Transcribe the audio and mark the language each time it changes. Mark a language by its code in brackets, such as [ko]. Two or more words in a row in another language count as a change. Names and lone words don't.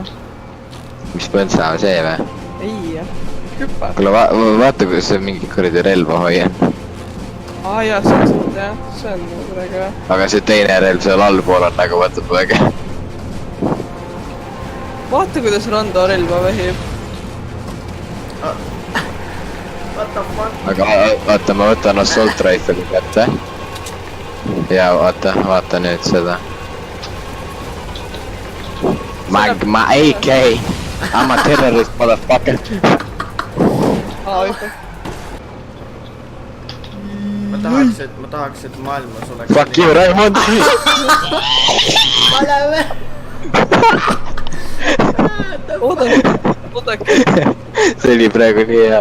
[et] Mis põntsa on see või? Ei, hüppa. Kuule vaata, kuidas see mingi kuradi relva hoian. Jaa, see on suht jah, see on kuidagi jah. Aga see teine relv seal allpool on nagu vaata väga. Vaata, kuidas Rando relva vehib. [en] What the fuck? [et] Aga vaata, ma võtan [en] assault rifle'i [et] kätte. Ja vaata nüüd seda. Ma AK. [en] I'm a terrorist, motherfucker. [et] Hüppa. Ma tahaks, et maailmas oleks... [en] Fuck you, Raimond. [et] Oodake. See oli praegu nii hea.